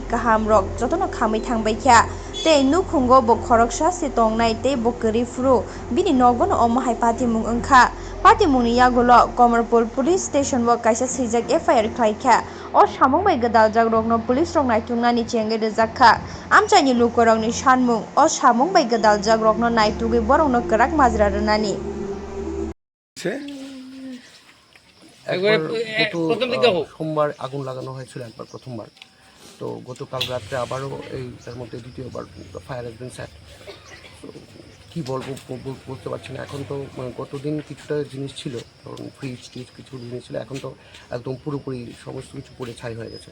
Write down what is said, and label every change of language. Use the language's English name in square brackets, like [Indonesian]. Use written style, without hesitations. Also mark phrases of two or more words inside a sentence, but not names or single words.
[Kok Borok] काहाम रक जतनो खामै थांबायख्या ते नुखुंगो बो खरकसा से तंनाय ते बकरि फ्रु बिनि नगोन अमहाय पातिमुं ओंखा पातिमुंनि यागुलो कमलपुर [English] police station [Kok Borok] व काइसा सैजाक एफआईआर खायख्या अ सामुं बाय गदाल जाग रकनो पुलिस रक नायथुंनानि चेंगे रजाखा आमचायनि लुकुरकनि सानमुं अ सामुं बाय गदाल जाग रकनो नायथुगै बरंनो कराक माजरा रनानि [Bangla] সোমবার আগুন লাগানো হয়েছিল একবার প্রথমবার। তো গতকাল রাত্রে আবারও এই তার মধ্যে দ্বিতীয়বার [English] fire has been set. [Bangla] কী বলবো বুঝতে পারছি না। এখন তো গতদিন কিছুটা জিনিস ছিল, ধরুন ফ্রিজ টিজ কিছু জিনিস ছিল, এখন তো একদম পুরোপুরি সমস্ত কিছু পুড়ে ছাই হয়ে গেছে।